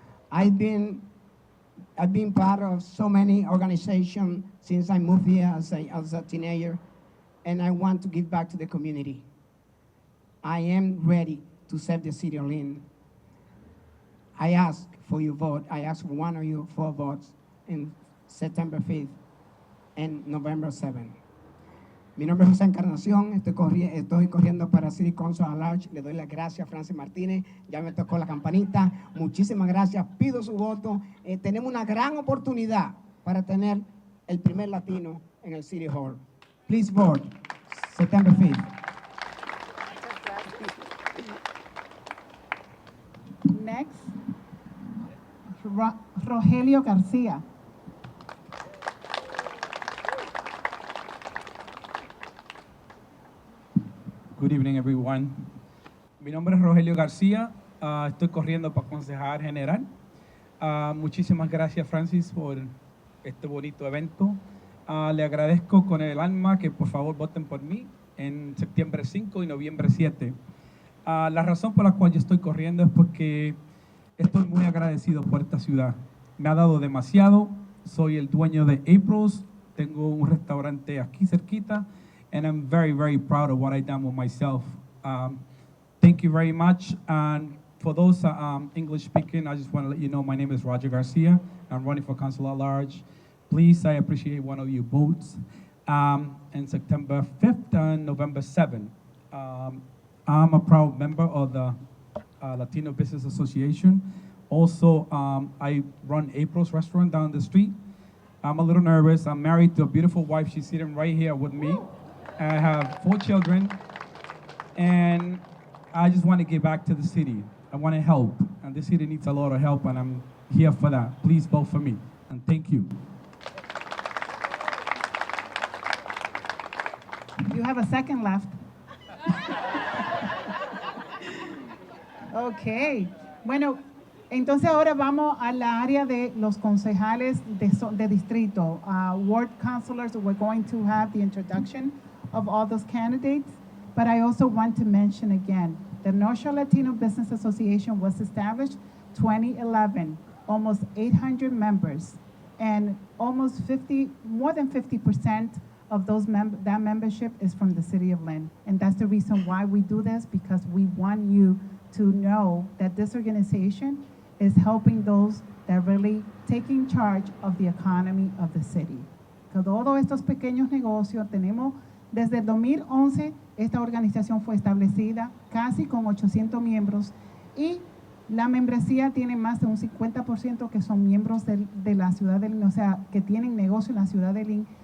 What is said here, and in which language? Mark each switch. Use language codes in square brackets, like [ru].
[en] I've been part of so many organizations since I moved here as a teenager, and I want to give back to the community. I am ready to serve the city of Lynn. I ask for your vote. I ask for one of you 4 votes in September 5th and November 7th. [es] Mi nombre es José Encarnación, estoy corriendo para City Council at Large. Le doy las gracias a Francis Martínez, ya me tocó la campanita. Muchísimas gracias, pido su voto. Tenemos una gran oportunidad para tener el primer latino en el City Hall. [en] Please vote, September 5th. Next, Rogelio García. Good evening, everyone. [es] Mi nombre es Rogelio García. Estoy corriendo para concejal general. Muchísimas gracias, Francis, por este bonito evento. Le agradezco con el alma que por favor voten por mí en septiembre 5 y noviembre 7. La razón por la cual yo estoy corriendo es porque estoy muy agradecido por esta ciudad. Me ha dado demasiado. Soy el dueño de April's. Tengo un restaurante aquí cerquita. [en] And I'm very, very proud of what I've done with myself. Thank you very much. And for those English speaking, I just want to let you know my name is Roger Garcia. I'm running for council at large. Please, I appreciate one of your votes. And September 5th and November 7th. I'm a proud member of the Latino Business Association. Also, I run April's restaurant down the street. I'm a little nervous. I'm married to a beautiful wife. She's sitting right here with me. I have 4 children, and I just want to give back to the city. I want to help, and the city needs a lot of help, and I'm here for that. Please vote for me, and thank you. You have a second left. Ok. [es] Bueno, entonces ahora vamos a la área de los concejales de distrito. [en] Ward councilors, we're going to have the introduction of all those candidates. But I also want to mention again, the North Shore Latino Business Association was established 2011, almost 800 members, and almost more than 50% of that membership is from the city of Lynn. And that's the reason why we do this, because we want you to know that this organization is helping those that are really taking charge of the economy of the city. [es] Que todos estos pequeños negocios tenemos, desde el 2011, esta organización fue establecida casi con 800 miembros y la membresía tiene más de un 50% que son miembros de la ciudad de Lynn, o sea, que tienen negocio en la ciudad de Lynn.